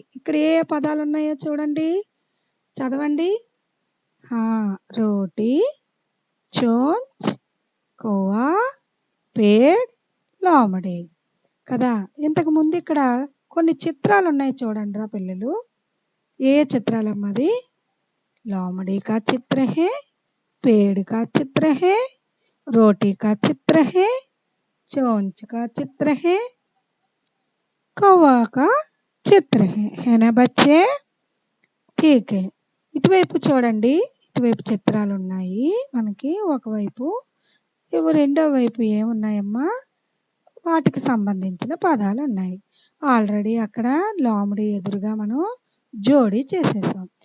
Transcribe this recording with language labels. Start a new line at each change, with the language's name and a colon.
Telugu: ఇక్కడ ఏ పదాలు ఉన్నాయో చూడండి, చదవండి. రోటీ, చోంచ్, కౌవా పేడ్ లోమడి కదా. ఇంతకుముందు ఇక్కడ కొన్ని చిత్రాలు ఉన్నాయి చూడండిరా పిల్లలు. ఏ చిత్రాలమ్మా అది?
Hindi: लोमड़ी का चित्र है, पेड़ का चित्र है, रोटी का चित्र है, चोंच का चित्र है, कौवा का చిత్ర है ना बच्चे? ठीक है.
Telugu: ఇటువైపు చూడండి, ఇటువైపు చిత్రాలు ఉన్నాయి మనకి. ఒకవైపు రెండో వైపు ఏమున్నాయమ్మా? వాటికి సంబంధించిన పదాలు ఉన్నాయి. ఆల్రెడీ అక్కడ లోమడి ఎదురుగా మనం జోడీ చేసేసాం.